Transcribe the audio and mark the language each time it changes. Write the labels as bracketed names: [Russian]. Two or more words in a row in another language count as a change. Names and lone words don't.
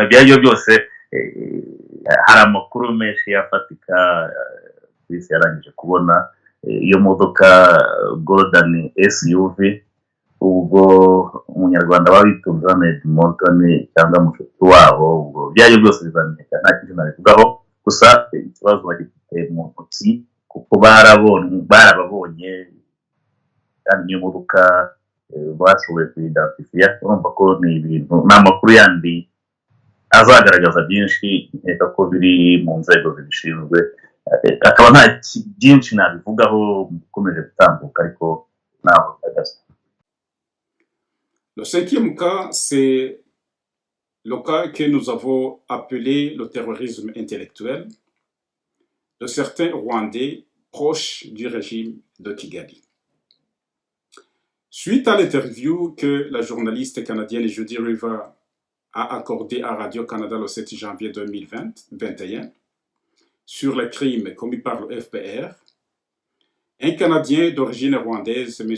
[Kinyarwanda] Ibyo ari byo byose hari amakuru menshi yafatika polisi yarangije kubona iyo modoka Golden SUV, ubwo umunyarwanda babitunze Ahmed Montane cyangwa mushuti wabo, ubwo ibyo ari byo byose bizamenyekana, nta kintu nabivugaho, gusa ikibazo bagifite mu ntoki kuko barababonye kandi iyo modoka bashoboye kuyidantifiya. Urumva ko ni ibintu, ni amakuru yandi azagaragaza byinshi, nkeka ko biri mu nzego zibishinzwe, akaba nta byinshi nabivugaho ukomeje gutambuka, ariko ntaho bihagaze. [French] Le cinquième cas, c'est le cas que nous avons appelé le terrorisme intellectuel de certains Rwandais proches du régime de Kigali. Suite à l'interview que la journaliste canadienne Judy River a accordée à Radio-Canada le 7 janvier 2021 sur les crimes commis par le FPR, un Canadien d'origine rwandaise, M.